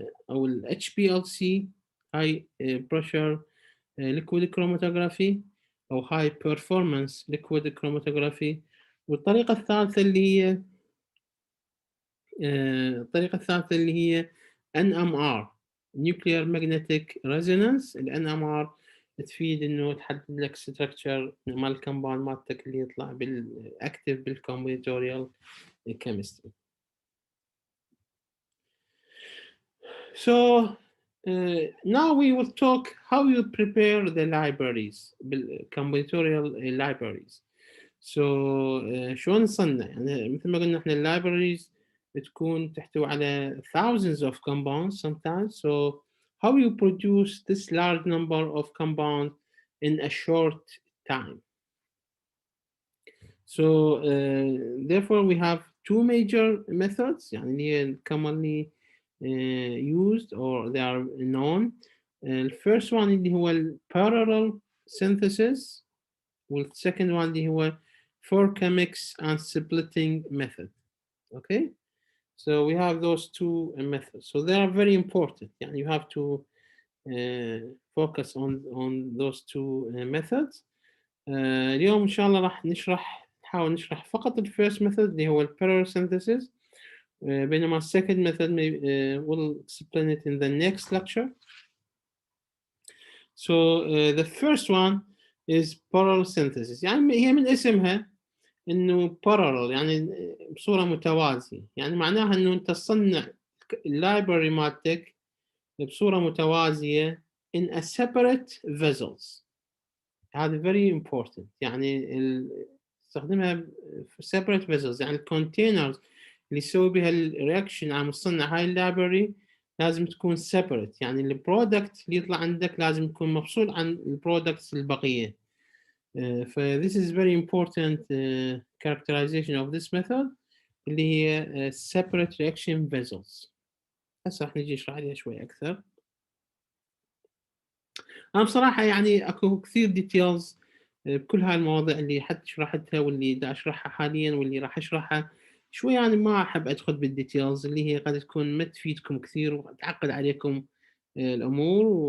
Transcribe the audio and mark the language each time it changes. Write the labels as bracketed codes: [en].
[en] الHPLC high pressure liquid chromatography أو high performance liquid chromatography، [ar] والطريقة الثالثة اللي هي [en] الطريقة الثالثة اللي هي NMR Nuclear Magnetic Resonance. [ar] الNMR تفيد إنه تحدد لك structure مال الكمباوند مالتك اللي يطلع active بالcombinatorial chemistry. [en] So now we will talk how you prepare the libraries بالcombinatorial libraries. [ar] So شلون نصنع يعني مثل ما قلنا إحنا الlibraries تكون تحتوي على [en] thousands of compounds sometimes. So how you produce this large number of compounds in a short time. So therefore we have two major methods [ar] يعني اللي هي [en] commonly used or they are known. The first one [ar] اللي هو [en] parallel synthesis والsecond one اللي هو for chemics and splitting method. Okay, so we have those two methods, so they are very important يعني you have to focus on those two methods. [ar] اليوم إن شاء الله راح نحاول نشرح فقط الفيرست method اللي هو parallel synthesis، بينما second method [en] we'll explain it in the next lecture. So the first one is parallel synthesis [ar] يعني هي من اسمها إنه parallel يعني بصورة متوازية، يعني معناها إنه أنت تصنع الlibrary مالتك بصورة متوازية [en] in a separate vessels. [ar] هذا [en] very important [ar] يعني تستخدمها في separate vessels يعني الcontainers اللي يسوي بها الرياكشن على مصنع هاي اللايبرري لازم تكون separate، يعني البرودكت اللي يطلع عندك لازم يكون مفصول عن البرودكتس البقية. [en] ف this is very important characterization of this method [ar] اللي هي [en] separate reaction vessels. [ar] هسه راح نجي نشرح عليها شوي أكثر. أنا بصراحة يعني أكو كثير details بكل هاي المواضيع اللي حتى شرحتها واللي دا أشرحها حاليًا واللي راح أشرحها شوي، يعني ما أحب أدخل بالdetails اللي هي قد تكون ما تفيدكم كثير وتعقد عليكم الأمور،